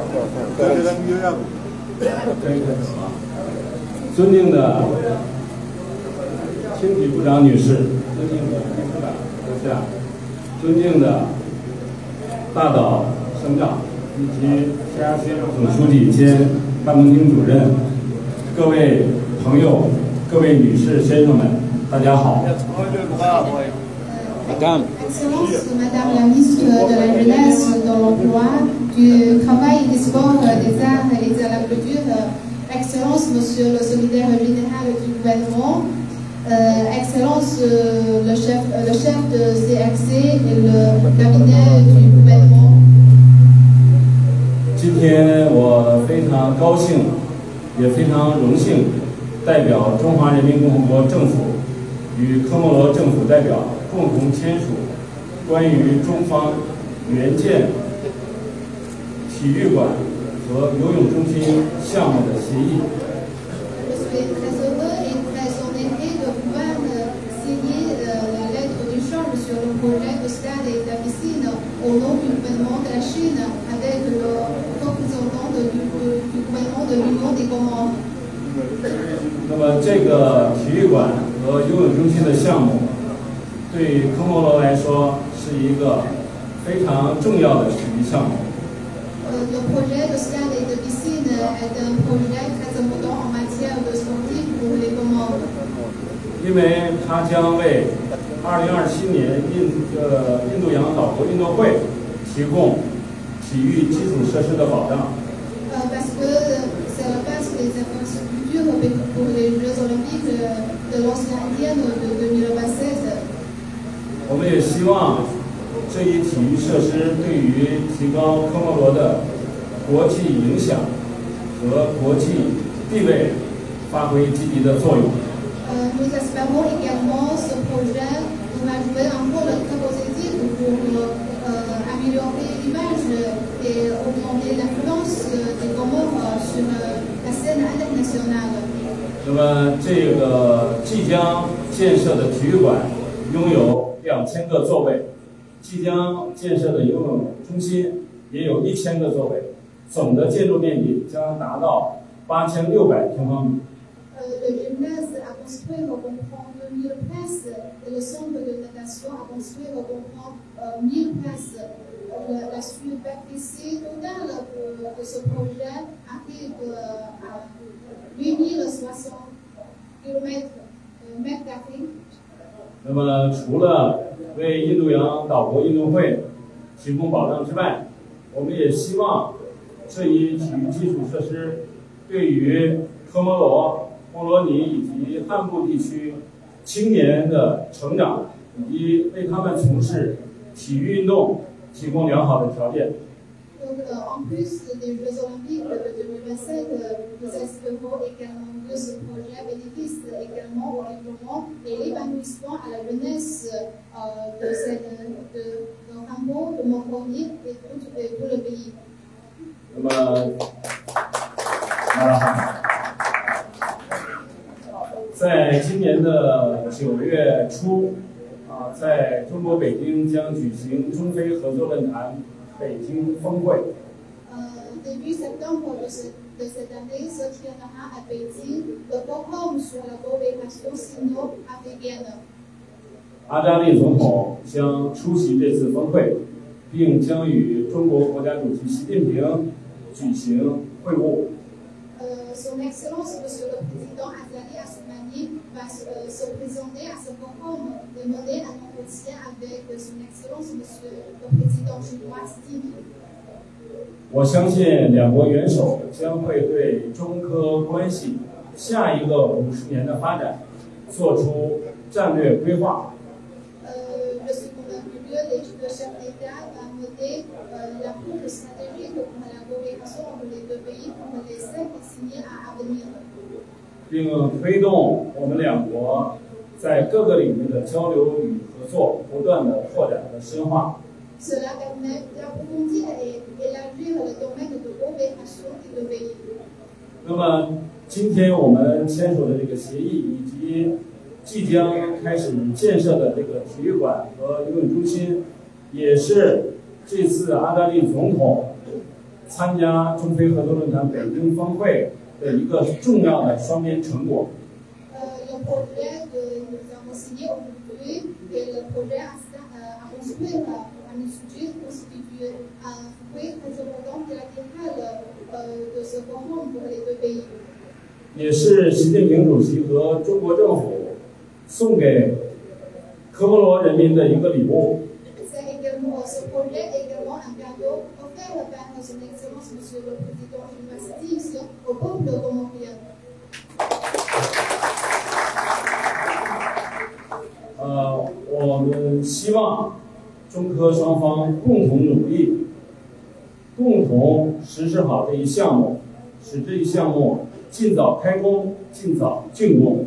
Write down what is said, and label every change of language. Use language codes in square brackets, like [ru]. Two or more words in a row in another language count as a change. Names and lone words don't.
[zh] 尊敬的青体部长女士，尊敬的部长阁下，尊敬的大岛省长以及总书记兼办公厅主任，各位朋友，各位女士先生们，大家好。 [fr] Excellence, Madame la ministre de la Jeunesse, de l'Emploi, du Travail, des Sports, des Arts et de la Culture, Excellence, Monsieur le Secrétaire Général du gouvernement, Excellence, le chef de CRC et le cabinet du gouvernement. [zh] 今天我非常高兴，也非常荣幸，代表中华人民共和国政府与科莫罗政府代表 共同签署关于中方援建体育馆和游泳中心项目的协议。 [fr] Je suis très heureux et très honoré de pouvoir signer la lettre d'échange sur le projet de stade et de piscine au nom du gouvernement de la Chine avec le représentant du gouvernement de l'Union des Comores. [zh] 那么这个体育馆和游泳中心的项目 对科莫罗来说是一个非常重要的体育项目。 [fr] Le projet de stade et de piscine est un projet très important en matière de sportif pour les Comores. [zh] 因为它将为2027年印度洋岛国运动会提供体育基础设施的保障。 [fr] Parce que c'est la base des infrastructures pour les Jeux Olympiques de l'Océan Indien de 2027. [zh] 我们也希望这一体育设施对于提高科莫罗的国际影响和国际地位发挥积极的作用。 [fr] Nous espérons également ce projet va jouer un rôle très positif pour améliorer l'image et augmenter l'influence des Comores sur la scène internationale. [zh] 那么这个即将建设的体育馆拥有 2000个座位，即将建设的游泳中心也有1000个座位，总的建筑面积将达到8600平方米。 [fr] Le gymnase à construire comprend 2000 places et le centre de natation à construire comprend 1000 places. La superficie totale de ce projet arrive à 8060 km². [zh] 那么，除了为印度洋岛国运动会提供保障之外，我们也希望这一体育基础设施对于科莫罗、莫罗尼以及汉布地区青年的成长，以及为他们从事体育运动提供良好的条件。 [fr] Donc, en plus des Jeux Olympiques de 2027, nous espérons également que ce projet bénéficie également au développement et l'épanouissement à la jeunesse de Hambourg, de Mongolie et tout le pays. [zh] 那么，在今年的9月初，在中国北京将举行中非合作论坛北京峰会。 [fr] Début septembre de cette année se tiendra à Pékin le forum sur la coopération sino-africaine. [zh] 阿扎利总统将出席这次峰会，并将与中国国家主席习近平举行会晤。 [fr] Son Excellence, Monsieur le Président Azali Assoumani, va se présenter à ce forum et mener un entretien avec Son Excellence, Monsieur le Président chinois Xi Jinping. [zh] 我相信两国元首将会对中科关系下一个50年的发展做出战略规划。 [fr] Je suis convaincu que les deux chefs d'État vont mener la boucle stratégique pour la coopération entre les deux pays pour les 5 décennies à venir. [zh] 并推动我们两国在各个领域的交流与合作不断的扩展和深化。 [fr] Cela permet d'approfondir et élargir le domaine de coopération des deux pays. [zh] 那么，今天我们签署的这个协议，以及即将开始建设的这个体育馆和游泳中心，也是这次阿达利总统参加中非合作论坛北京峰会的一个重要的双边成果。 [fr] Le projet que nous avons signé aujourd'hui et le projet à construire un institut constitue un fruit très important bilatéral de ce forum pour les deux pays. [zh] 也是习近平主席和中国政府送给科摩罗人民的一个礼物。 [fr] Ce projet est également un cadeau offert par Son Excellence Monsieur le Président Xi Jinping au peuple comorien. [zh] 我们希望中科双方共同努力，共同实施好这一项目，使这一项目尽早开工，尽早竣工。